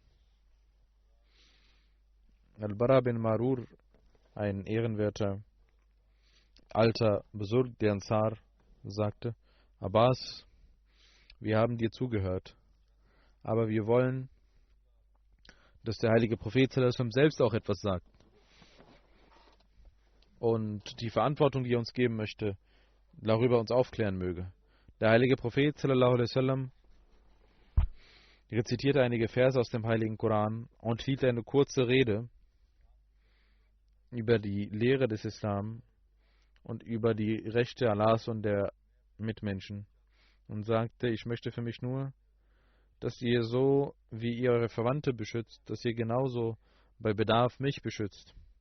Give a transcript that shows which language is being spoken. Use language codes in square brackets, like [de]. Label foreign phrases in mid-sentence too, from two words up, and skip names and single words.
[de] Al-Bara bin Marur, ein ehrenwerter alter Besurg der Ansar, sagte, Abbas, wir haben dir zugehört, aber wir wollen, dass der heilige Prophet selbst auch etwas sagt und die Verantwortung, die er uns geben möchte, darüber uns aufklären möge. Der heilige Prophet [ar] صلى الله عليه وسلم [de] rezitierte einige Verse aus dem heiligen Koran und hielt eine kurze Rede über die Lehre des Islam und über die Rechte Allahs und der Mitmenschen und sagte, ich möchte für mich nur, dass ihr so, wie ihr eure Verwandte beschützt, dass ihr genauso bei Bedarf mich beschützt.